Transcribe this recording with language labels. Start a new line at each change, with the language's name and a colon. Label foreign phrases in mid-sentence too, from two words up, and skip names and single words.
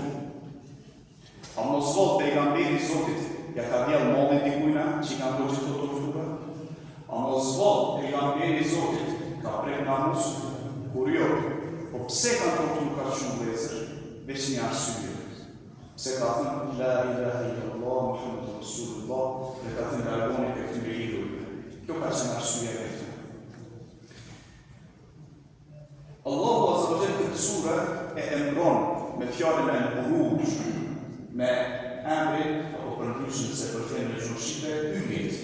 Albanian: A mos vot pejgamberi i Zotit ja ka dhënë mallin dikujt që kanë bërë këtë torturë? A mos vot pejgamberi i Zotit ka prek namus? Kur jo, po pse kanë torturë ka shumë vëllezër? Veç një arsye. Pse ka thënë
Arabic: لا إله إلا الله محمد رسول الله
Albanian: dhe ka thënë largoni për këtyre idhujve. Kjo ka qenë arsyeja e këtyre.
Arabic: الله عز وجل
Albanian: këtë sure e emron me fjalën e Buruj, me emrin apo përndryshin se përfshin në gjuhën shqipe ymit.